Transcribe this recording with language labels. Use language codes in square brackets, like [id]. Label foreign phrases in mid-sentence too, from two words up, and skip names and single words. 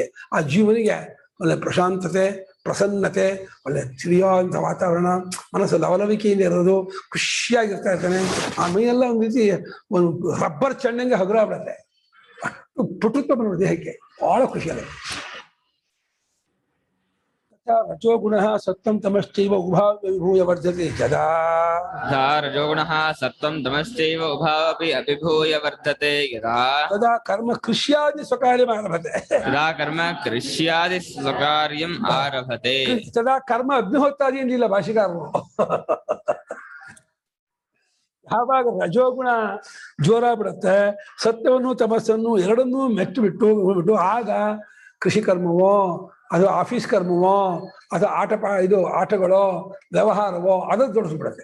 [kn] ಆ ಜೀವನಿಗೆ ಒಳ್ಳೆ ಪ್ರಶಾಂತತೆ, ಪ್ರಸನ್ನತೆ, ಒಳ್ಳೆ ತಿಳಿಯುವಂಥ ವಾತಾವರಣ, ಮನಸ್ಸು ಲವಲವಿಕೆಯಿಂದ ಇರೋದು, ಖುಷಿಯಾಗಿರ್ತಾ ಇರ್ತಾನೆ. ಆ ಮೈಯೆಲ್ಲ ಒಂದು ರೀತಿ ಒಂದು ರಬ್ಬರ್ ಚೆಂಡಂಗೆ ಹಗುರಾಗ್ಬಿಡುತ್ತೆ, ಅಷ್ಟು ಪುಟುತ್ವ ಬಂದ್ಬಿಡುತ್ತೆ ದೇಹಕ್ಕೆ, ಬಹಳ ಖುಷಿಯಾಗುತ್ತೆ. [sa] ರಜೋಗುಣಃ ಸತ್ವಂ ತಮಶ್ಚೈವ ಉಭಾವವಿಭೂಯ ವರ್ಧತೆ ಯದಾ ರಜೋಗುಣಃ ಸತ್ವಂ ತಮಶ್ಚೈವ ಉಭಾವಪಿ ಅಭಿಭೂಯ ವರ್ತತೆ ಯದಾ ತದಾ ಕರ್ಮ ಕೃಷ್ಯಾದಿ ಸ್ವಕಾರ್ಯಂ ಆರಭತೆ. ಯದಾ ಕರ್ಮ ಕೃಷ್ಯಾದಿ ಸ್ವಕಾರ್ಯಂ ಆರಭತೆ. ತದಾ ಕರ್ಮ ಅಗ್ನಿಹೋತ್ರಾದಿ [kn] ಏನಿಲ್ಲ ಭಾಷಿಕಾರರು. ಯಾವಾಗ ರಜೋಗುಣ ಜೋರಾಗ್ಬಿಡುತ್ತೆ, ಸತ್ಯವನ್ನು ತಮಸ್ಸನ್ನು ಎರಡನ್ನೂ ಮೆಟ್ಟು ಬಿಟ್ಟು ಆಗ ಕೃಷಿ ಕರ್ಮವೋ, ಅದು ಆಫೀಸ್ ಕರ್ಮವೋ, ಅದು ಆಟಗಳೋ ವ್ಯವಹಾರವೋ ಅದನ್ನು ತೋರಿಸ್ಬಿಡುತ್ತೆ.